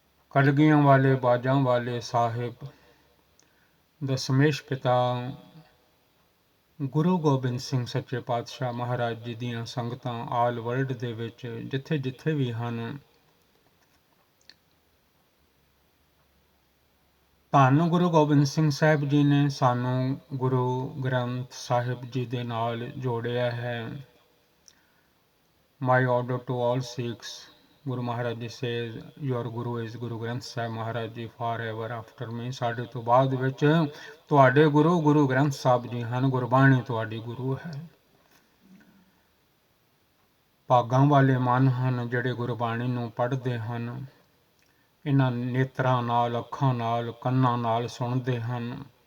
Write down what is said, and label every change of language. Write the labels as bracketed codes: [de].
[pa] ਕਲਗੀਆਂ ਵਾਲੇ ਬਾਜਾਂ ਵਾਲੇ ਸਾਹਿਬ ਦਸ਼ਮੇਸ਼ ਪਿਤਾ ਗੁਰੂ ਗੋਬਿੰਦ ਸਿੰਘ ਸੱਚੇ ਪਾਤਸ਼ਾਹ ਮਹਾਰਾਜ ਜੀ ਦੀਆਂ ਸੰਗਤਾਂ ਆਲ ਵਰਲਡ ਦੇ ਵਿੱਚ ਜਿੱਥੇ ਜਿੱਥੇ ਵੀ ਹਨ, ਧੰਨ ਗੁਰੂ ਗੋਬਿੰਦ ਸਿੰਘ ਸਾਹਿਬ ਜੀ ਨੇ ਸਾਨੂੰ ਗੁਰੂ ਗ੍ਰੰਥ ਸਾਹਿਬ ਜੀ ਦੇ ਨਾਲ ਜੋੜਿਆ ਹੈ। [en] My order to all Sikhs, Guru Maharaj Ji says, your Guru is Guru Granth Sahib Maharaj Ji forever after me। [pa] ਸਾਡੇ ਤੋਂ ਬਾਅਦ ਵਿੱਚ ਤੁਹਾਡੇ ਗੁਰੂ ਗੁਰੂ ਗ੍ਰੰਥ ਸਾਹਿਬ ਜੀ ਹਨ। ਗੁਰਬਾਣੀ ਤੁਹਾਡੀ ਗੁਰੂ ਹੈ। ਭਾਗਾਂ ਵਾਲੇ ਮਨ ਹਨ ਜਿਹੜੇ ਗੁਰਬਾਣੀ ਨੂੰ ਪੜ੍ਹਦੇ ਹਨ, ਇਹਨਾਂ ਨੇਤਰਾਂ ਨਾਲ, ਅੱਖਾਂ ਨਾਲ, ਕੰਨਾਂ ਨਾਲ ਸੁਣਦੇ ਹਨ।